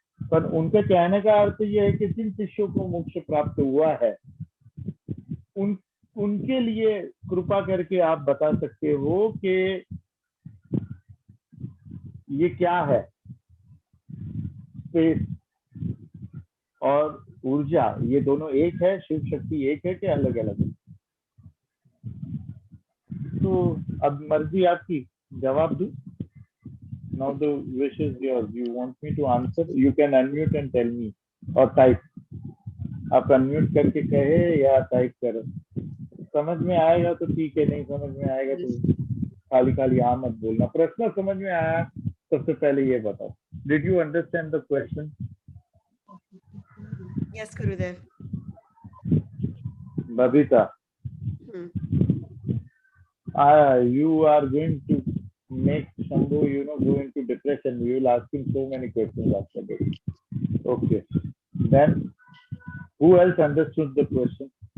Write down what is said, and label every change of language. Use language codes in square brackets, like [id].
[hi] पर उनके कहने का अर्थ यह है कि जिन शिष्यों को मोक्ष प्राप्त हुआ है उनके लिए कृपा करके आप बता सकते हो कि ये क्या है, स्पेस और ऊर्जा, ये दोनों एक है, शिव शक्ति एक है कि अलग अलग है? तो अब मर्जी आपकी, जवाब दूं? [en] Now the wish is yours. You want me to answer? You can unmute and tell me or type. [hi] आप अनम्यूट करके कहे या टाइप करो, समझ में आएगा तो ठीक है, नहीं समझ में आएगा तो खाली खाली हाँ मत बोलना। प्रश्न समझ में आया? सबसे पहले ये बताओ, [en] Did you understand the question? Yes, Gurudev. Babita, you are going to make Shambhu, go into depression. You will ask him so many questions after this. Okay. Then, who else understood the question?